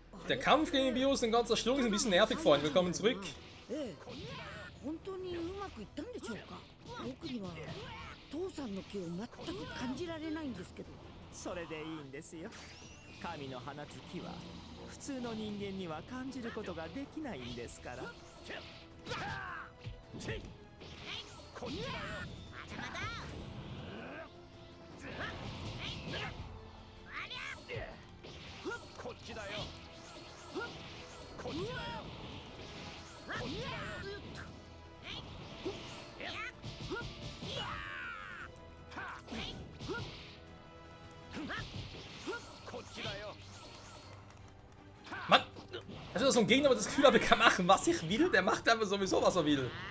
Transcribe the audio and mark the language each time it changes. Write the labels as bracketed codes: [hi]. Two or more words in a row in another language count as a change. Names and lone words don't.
[de] Der Kampf gegen den Virus in ganzer Stunde ist ein bisschen nervig, Freunde. Willkommen zurück. [ja] 本当にうまくいったんでしょうか。僕には父さんの気を全く感じられないんですけど。それでいいんですよ。神の放つ気は普通の人間には感じることができないんですから。こっちだよ。こっちだよ。こっちだよ。 [de] Mann, das ist so ein Gegner, der das Gefühl habe, er kann machen, was ich will. Der macht einfach sowieso, was er will.